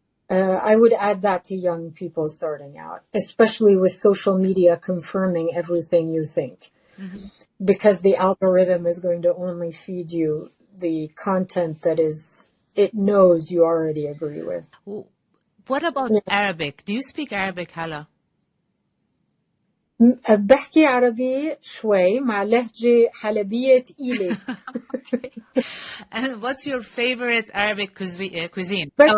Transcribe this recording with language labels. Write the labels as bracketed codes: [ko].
[en] I would add that to young people starting out, especially with social media confirming everything you think, because the algorithm is going to only feed you the content that it knows you already agree with. What about Arabic? Do you speak Arabic, Halla? [ar] بحكي عربي شوي مع لهجة حلبية تقيلة. [en] And what's your favorite Arabic cuisine?